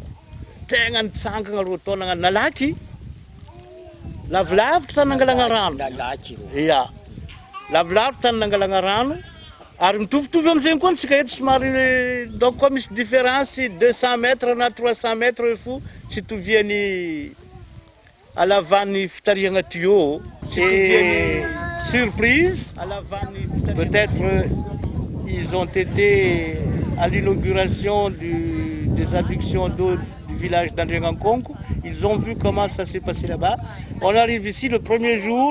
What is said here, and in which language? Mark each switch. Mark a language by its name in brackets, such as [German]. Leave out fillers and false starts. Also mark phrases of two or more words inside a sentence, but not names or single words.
[Malagasy] Tegna nitsangana roa taona nalaky. Lavilavitra tany nangalana rano. Ia. Lavilavitra tany nangalana rano. Ary mitovitovy am'zegny koa antsika eto somary donc koa misy différence 200 mètres na 300 mètres fo tsy itoviany alavan'ny fitarihana tuyau. [French] C'est surprise. Peut-être ils ont été à l'inauguration des adductions d'eau du village d'Andringakongo. Ils ont vu comment ça s'est passé là-bas. On arrive ici le premier jour.